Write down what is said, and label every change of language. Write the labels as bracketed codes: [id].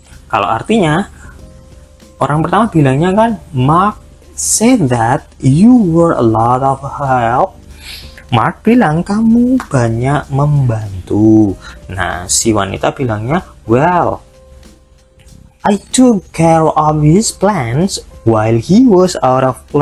[id] Kalau artinya, orang pertama bilangnya kan, [en] Mark said that you were a lot of help. [id] Mark bilang kamu banyak membantu. Nah, si wanita bilangnya, [en] well, I took care of his plans while he was out of